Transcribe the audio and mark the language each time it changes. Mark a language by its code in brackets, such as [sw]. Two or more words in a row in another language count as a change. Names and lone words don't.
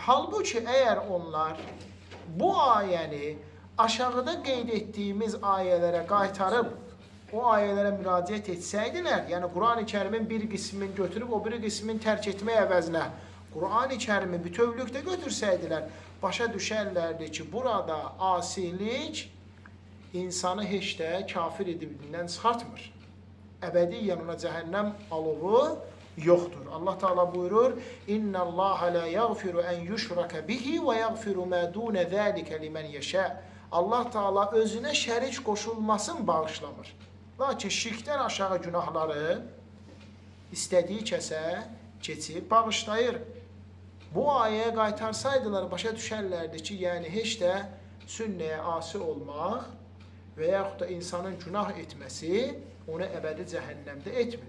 [az] Halbuki əgər onlar bu ayəni aşağıda qeyd etdiyimiz ayələrə qaytarıb, o ayələrə müraciət etsəydilər, yəni Qur'an-ı Kərimin bir qismini götürüb o biri qismini tərk etmək əvəzinə Qur'an-ı Kərimi bütövlükdə götürsəydilər, başa düşərlərdi ki, burada asilik insanı heç də kafir edibindən çıxartmır. Əbədiyyən ona cəhənnəm alovu yoxdur. Allah Teala buyurur: [ar] "إن الله لا يغفر أن يشرك به ويغفر ما دون ذلك لمن يشاء." [az] Allah Teala özünə şərik qoşulmasın bağışlamır. Lakin şirkdən aşağı günahları istədiyi kəsə keçib bağışlayır. Bu ayəyə qaytarsaydılar başa düşərlərdi ki, yəni heç də sünnəyə asi olmaq və yaxud da insanın günah etməsi onu əbədi cəhənnəmdə etmir.